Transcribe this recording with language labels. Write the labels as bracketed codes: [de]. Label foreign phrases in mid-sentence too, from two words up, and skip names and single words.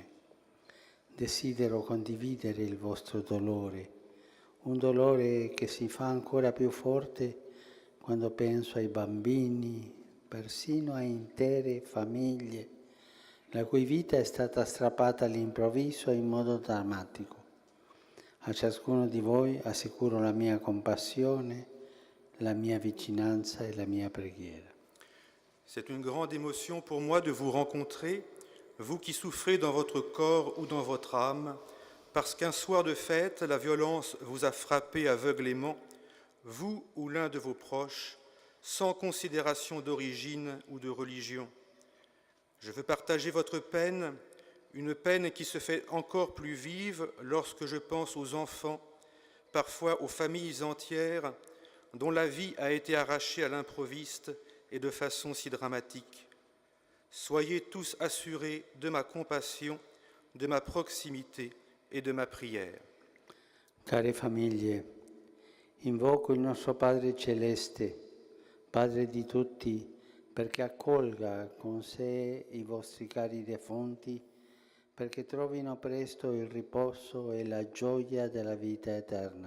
[it] Desidero condividere il vostro dolore, un dolore che si fa ancora più forte quando penso ai bambini, persino a intere famiglie, la cui vita è stata strappata all'improvviso in modo drammatico. A ciascuno di voi assicuro la mia compassione, la mia vicinanza et la mia preghiera. [fr] C'est une grande émotion pour moi de vous rencontrer, vous qui souffrez dans votre corps ou dans votre âme, parce qu'un soir de fête, la violence vous a frappé aveuglément, vous ou l'un de vos proches, sans considération d'origine ou de religion. Je veux partager votre peine, une peine qui se fait encore plus vive lorsque je pense aux enfants, parfois aux familles entières, dont la vie a été arrachée à l'improviste et de façon si dramatique. Soyez tous assurés de ma compassion, de ma proximité et de ma prière. [it] Care famiglie, invoco il nostro Padre Celeste, Padre di tutti, perché accolga con sé i vostri cari defunti, perché trovino presto il riposo e la gioia della vita eterna.